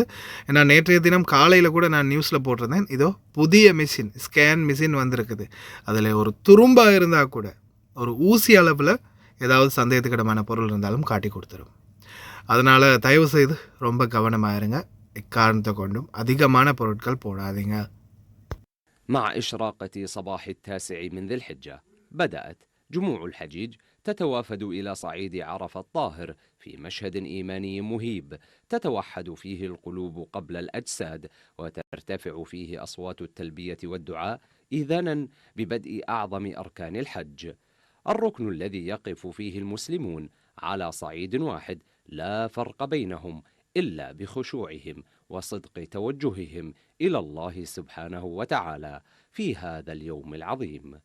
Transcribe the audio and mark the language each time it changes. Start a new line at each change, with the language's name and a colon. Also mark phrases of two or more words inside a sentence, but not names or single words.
Tamil: ஏன்னா நேற்றைய தினம் காலையில் கூட நான் நியூஸில் போட்டிருந்தேன், இதோ புதிய மிஷின்,
English: scan machine
Tamil: வந்திருக்குது. அதில் ஒரு துரும்பாக இருந்தால் கூட ஒரு ஊசி அளவில் ஏதாவது சந்தேகத்துக்கிடமான பொருள் இருந்தாலும் காட்டி கொடுத்துரும். அதனால் தயவு செய்து ரொம்ப கவனமாக இருங்க. எக்காரணத்தை கொண்டும் அதிகமான பொருட்கள் போடாதீங்க.
Arabic: مع إشراقة صباح 9 من ذي الحجة بدأت جموع الحجيج تتوافد إلى صعيد عرفة الطاهر في مشهد إيماني مهيب تتوحد فيه القلوب قبل الأجساد، وترتفع فيه أصوات التلبية والدعاء إذانا ببدء أعظم أركان الحج، الركن الذي يقف فيه المسلمون على صعيد واحد لا فرق بينهم إلا بخشوعهم وصدق توجههم إلى الله سبحانه وتعالى في هذا اليوم العظيم.